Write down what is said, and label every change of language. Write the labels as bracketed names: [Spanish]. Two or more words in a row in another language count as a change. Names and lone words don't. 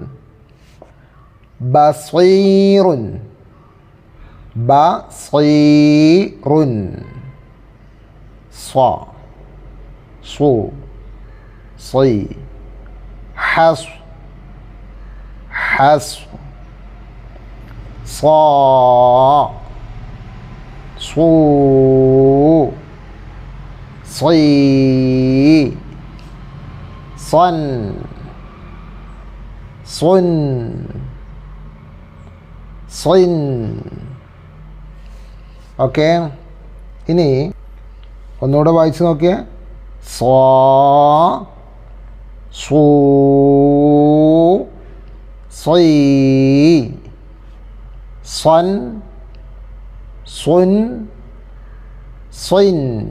[Arabic] بصيرٌ، بصيرٌ. സ്വ, സു, സി. ഹസ്, ഹസ്. صا صو صي صن صن صن. [Malayalam] ഓക്കെ, ഇനി ഒന്നുകൂടെ വായിച്ച് നോക്കിയേ. [Arabic] സ്വാ സൂ സ്വൈ സ്വൻ സ്വൻ സ്വൈൻ.